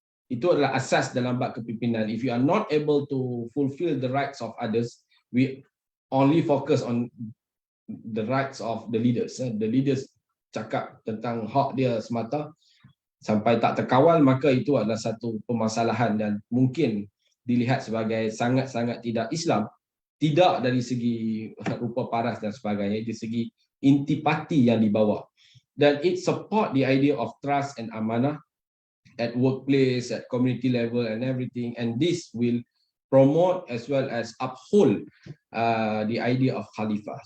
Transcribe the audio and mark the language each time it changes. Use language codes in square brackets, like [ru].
[ms] Itu adalah asas dalam bab kepimpinan. [en] If you are not able to fulfill the rights of others, we only focus on the rights of the leaders. [ms] The leaders cakap tentang hak dia semata sampai tak terkawal, maka itu adalah satu permasalahan dan mungkin dilihat sebagai sangat-sangat tidak Islam, tidak dari segi rupa paras dan sebagainya, dari segi intipati yang dibawa. [en] Dan it support the idea of trust and amanah at workplace, at community level and everything, and this will promote as well as uphold the idea of khalifah.